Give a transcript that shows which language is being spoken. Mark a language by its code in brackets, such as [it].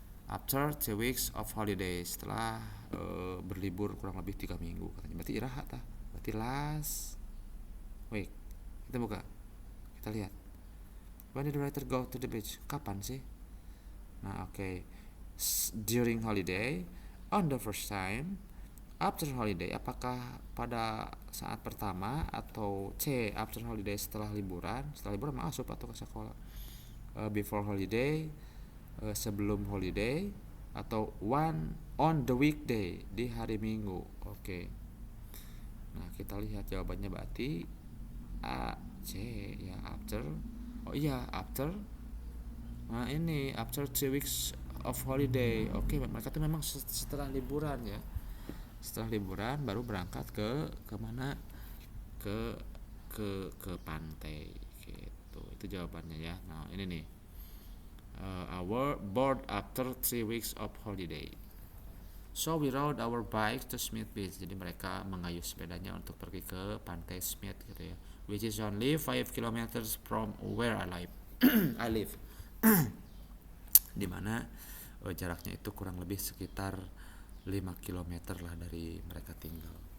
[en] After 2 weeks of holiday, [id] setelah berlibur kurang lebih 3 minggu katanya. Berarti irahat lah. Berarti [en] last week. [id] Kita buka, kita lihat. [en] When did the writer go to the beach? [id] Kapan sih? Nah, oke. [en] During holiday, on the first time, after holiday. [id] Apakah pada saat pertama atau C [en] after holiday [id] setelah liburan? Setelah liburan masuk atau ke sekolah? [en] Before holiday, [id] sebelum holiday, atau [en] one on the weekday, [id] di hari Minggu. Oke. Nah, kita lihat jawabannya berarti A, C ya, after. Oh iya, after. Nah, ini [en] after 2 weeks of holiday. [id] Oke, mereka tuh memang setelah liburan ya. Setelah liburan baru berangkat ke mana? Ke pantai gitu. Itu jawabannya ya. Nah, ini nih. [en] Our board after 3 weeks of holiday. So we rode our bike to Smith Beach. [id] Jadi mereka mengayuh sepedanya untuk pergi ke pantai Smith gitu ya. [en] Which is only 5 kilometers from where I live. I live. [id] Dimana jaraknya itu kurang lebih sekitar 5 km lah dari mereka tinggal.